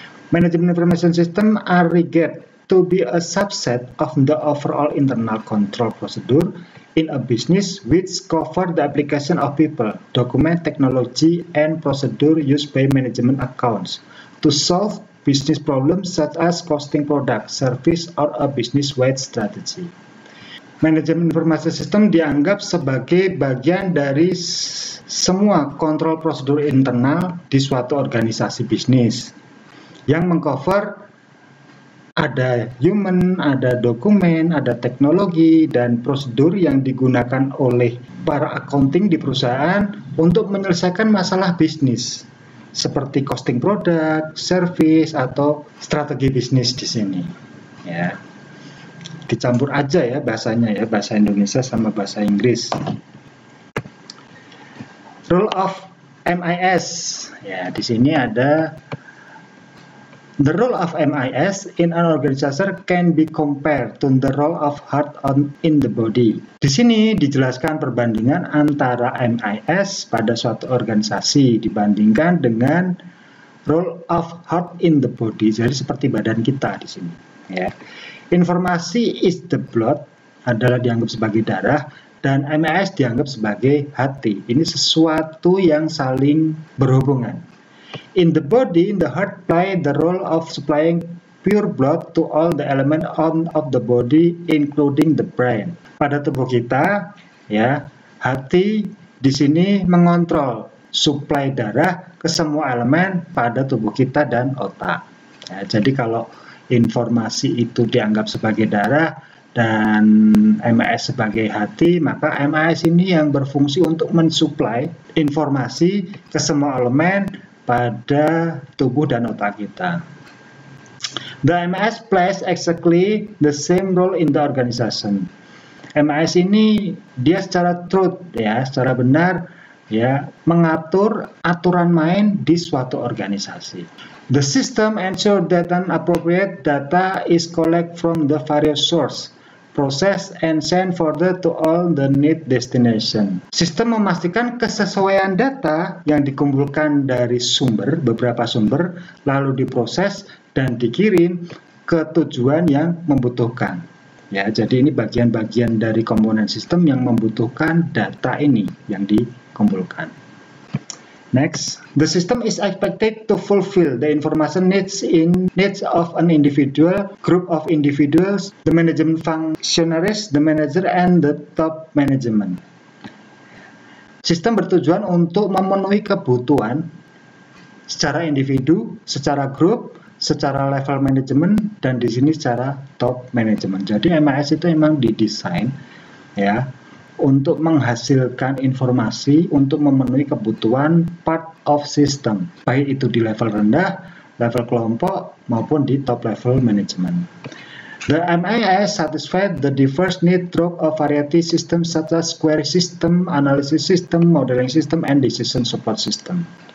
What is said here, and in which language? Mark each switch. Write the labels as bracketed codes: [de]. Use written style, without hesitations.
[en] Management information system are regarded to be a subset of the overall internal control procedure in a business which cover the application of people, document, technology, and procedure used by management accounts to solve business problems such as costing product, service, or a business-wide strategy. [id] Manajemen informasi sistem dianggap sebagai bagian dari semua kontrol prosedur internal di suatu organisasi bisnis yang mengcover ada human, ada dokumen, ada teknologi, dan prosedur yang digunakan oleh para accounting di perusahaan untuk menyelesaikan masalah bisnis, seperti costing produk, service, atau strategi bisnis di sini. Ya, dicampur aja ya bahasanya ya, bahasa Indonesia sama bahasa Inggris. [en] Role of MIS. [id] Ya, di sini ada [en] the role of MIS in an organization can be compared to the role of heart in the body. [id] Di sini dijelaskan perbandingan antara MIS pada suatu organisasi dibandingkan dengan [en] role of heart in the body. [id] Jadi seperti badan kita di sini. Ya. Informasi [en] is the blood [id] adalah dianggap sebagai darah dan MIS dianggap sebagai hati. Ini sesuatu yang saling berhubungan. [en] In the body, the heart play the role of supplying pure blood to all the elements of the body, including the brain. [id] Pada tubuh kita, ya, hati di sini mengontrol suplai darah ke semua elemen pada tubuh kita dan otak. Ya, jadi kalau informasi itu dianggap sebagai darah dan MIS sebagai hati, maka MIS ini yang berfungsi untuk mensuplai informasi ke semua elemen pada tubuh dan otak kita. [en] The MIS plays exactly the same role in the organization. [id] MIS ini dia secara truth ya, secara benar ya, mengatur aturan main di suatu organisasi. [en] The system ensure that an appropriate data is collected from the various source, process and send further to all the need destination. [id] Sistem memastikan kesesuaian data yang dikumpulkan dari beberapa sumber, lalu diproses dan dikirim ke tujuan yang membutuhkan. Ya, jadi ini bagian-bagian dari komponen sistem yang membutuhkan data ini yang dikumpulkan. [en] Next, the system is expected to fulfill the information needs of an individual, group of individuals, the management functionaries, the manager, and the top management. [id] Sistem bertujuan untuk memenuhi kebutuhan secara individu, secara grup, secara level manajemen, dan di sini secara top management. Jadi MIS itu memang didesain ya untuk menghasilkan informasi untuk memenuhi kebutuhan [en] part of system, [id] baik itu di level rendah, level kelompok, maupun di top level management. [en] The MIS satisfies the diverse need through a variety systems such as query system, analysis system, modeling system, and decision support system.